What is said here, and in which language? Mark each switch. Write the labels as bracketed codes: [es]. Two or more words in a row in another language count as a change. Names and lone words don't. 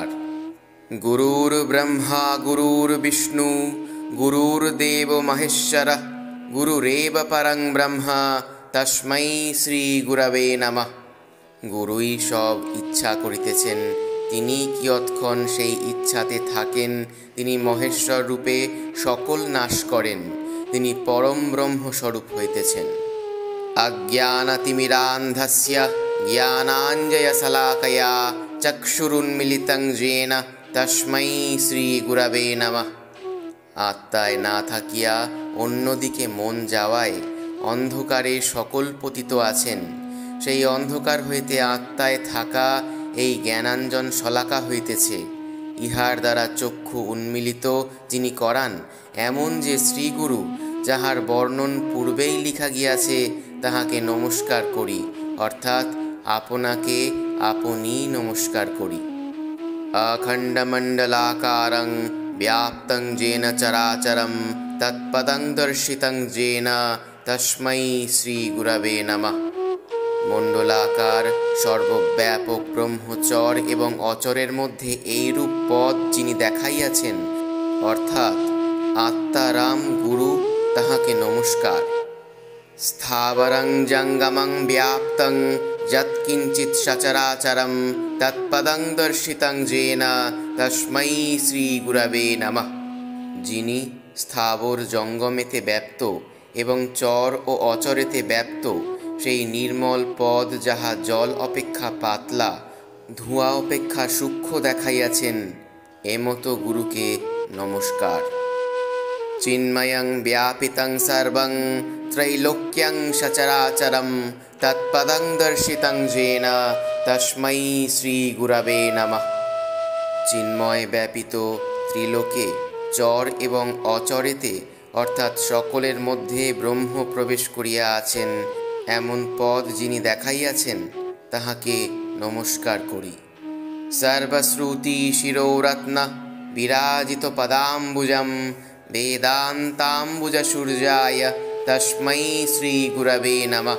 [sa] গুরুর ব্রহ্মা গুরুর বিষ্ণু গুরুর্দেব মহেশ্বর গুরুরেব পরং ব্রহ্ম তস্मै শ্রী গুরবে নমঃ। [bn] গুরুই সব ইচ্ছা করিতেছেন, তিনি কিয়ৎক্ষণ সেই ইচ্ছাতে থাকেন, তিনি মহেশ্বর রূপে সকল নাশ করেন, তিনি পরম ব্রহ্মস্বরূপ হইতেছেন। [sa] অজ্ঞানতিমিরান্ধস্য জ্ঞানাঞ্জনশলাকয়া চক্ষুরুন্মিলিতং येन তস্मै শ্রী গুরবে নমঃ। [bn] আত্মায় না থাকিয়া অন্যদিকে মন যাওয়ায় অন্ধকারে সকল পতিত আছেন, সেই অন্ধকার হইতে আত্মায় থাকা এই জ্ঞানাঞ্জন শলাকা হইতেছে, ইহার দ্বারা চক্ষু উন্মিলিত যিনি করান এমন যে শ্রীগুরু, যাহার বর্ণন পূর্বেই লিখা গিয়াছে, তাহাকে নমস্কার করি, অর্থাৎ আপনাকে আপনি নমস্কার করি। [sa] অখণ্ডমণ্ডলাকারং ব্যাপ্তং যেন চরাচরম তৎপদং দর্শিতং যেন তস্मै শ্রী গুরবে নমঃ। [bn] মণ্ডলাকার সর্বব্যাপক ব্রহ্মচর এবং অচরের মধ্যে এইরূপ পদ যিনি দেখাইয়াছেন, অর্থাৎ আত্মারাম গুরু, তাহাকে নমস্কার। [sa] স্থাবরং জঙ্গমং ব্যাপ্তং যৎকিঞ্চিৎ সচরাচরম তৎপদং দর্শিতং যেন তস্मै শ্রী গুরবে নমঃ। [bn] যিনি স্থাবর জঙ্গমেতে ব্যাপ্ত এবং চর ও অচরেতে ব্যাপ্ত, সেই নির্মল পদ যাহা জল অপেক্ষা পাতলা, ধোঁয়া অপেক্ষা সূক্ষ্ম দেখাইয়াছেন, এমতো গুরুকে নমস্কার। [sa] চিন্ময়ং ব্যাপিতং সর্বং ত্রৈলোক্যং সচরাচরম তৎপদং দর্শিতং যেন তস্मै শ্রী গুরবে নমঃ। [bn] চিন্ময় ব্যাপিত ত্রিলোকে, চর এবং অচরেতে, অর্থাৎ সকলের মধ্যে ব্রহ্ম প্রবেশ করিয়া আছেন এমন পদ যিনি দেখাইয়াছেন, তাহাকে নমস্কার করি। [sa] সর্বশ্রুতি শিরোরত্ন বিরাজিত পদাম্বুজম বেদান্তাম্বুজ সূর্যায় তস্मै শ্রী গুরবে নমঃ।